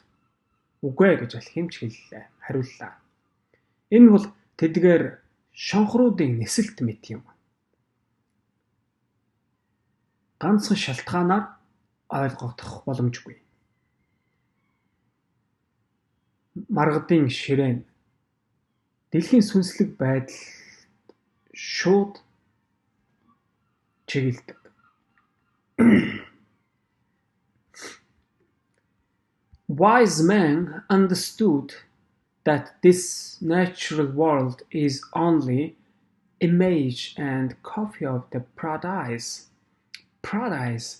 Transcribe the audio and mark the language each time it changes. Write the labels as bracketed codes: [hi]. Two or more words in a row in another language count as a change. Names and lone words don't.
[mn] Үгүй гэж алхимч хэллээ, хариуллаа. Энэ бол тэдгээр шонхруудын нисэлт мэт юм. Ганцхан шалтгаанаар ойлгогдох боломжгүй. Маргадын ширээн дэлхийн сүнслэг байдал шууд чиглэдэг. [en] Wise men understood that this natural world is only image and copy of the paradise. Paradise.